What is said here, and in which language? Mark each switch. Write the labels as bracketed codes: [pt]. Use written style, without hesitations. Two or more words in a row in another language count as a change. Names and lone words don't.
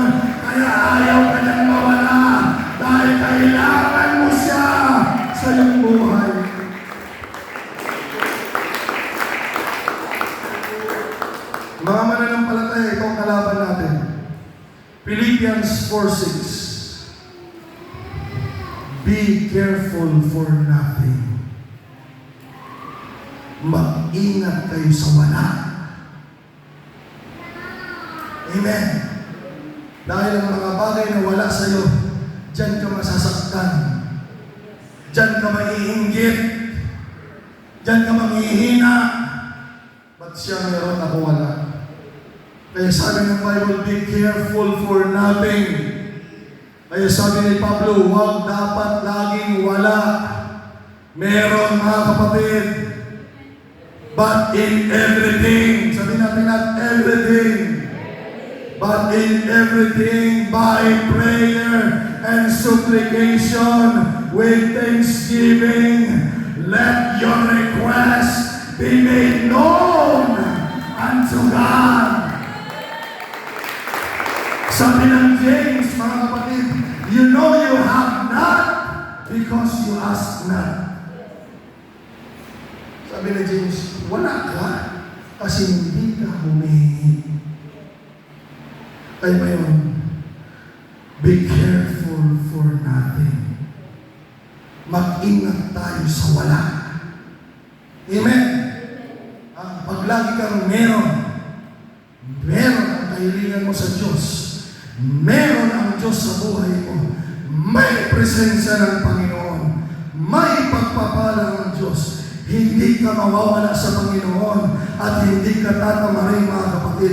[tl] Kaya ayaw kanyang mawala. Dahil kailangan mo siya sa iyong buhay. Mga mananampalataya, ito ang kalaban natin. [en] Philippians 4:6. Be careful for nothing. [tl] Mag-ingat kayo sa wala. Amen. Dahil ang mga bagay na wala sa iyo, diyan ka masasaktan. Diyan ka maiinggit. Diyan ka manghihina. Ba't siya meron ako wala? Kaya sabi ng Bible, [en] be careful for nothing. [tl] Kaya sabi ni Pablo, huwag dapat laging wala. Meron, mga kapatid. [en] But in everything, [tl] sabi natin, [en] not everything, but in everything by prayer and supplication with thanksgiving, let your request be made known unto God. [tl] Sabi ng James, mga kapatid, [en] you know you have not because you ask not. [tl] Sabi ni James, wala ka kasi hindi ka humingi. Kaya ngayon, [en] be careful for nothing. [tl] Mag-ingat tayo sa wala. Amen? Pag lagi kang meron ang kahilingan mo sa Diyos, meron ang Diyos sa buhay mo, may presensya ng Panginoon, may pagpapala ng Diyos, hindi ka mawawala sa Panginoon at hindi ka tatamarin, mga kapatid.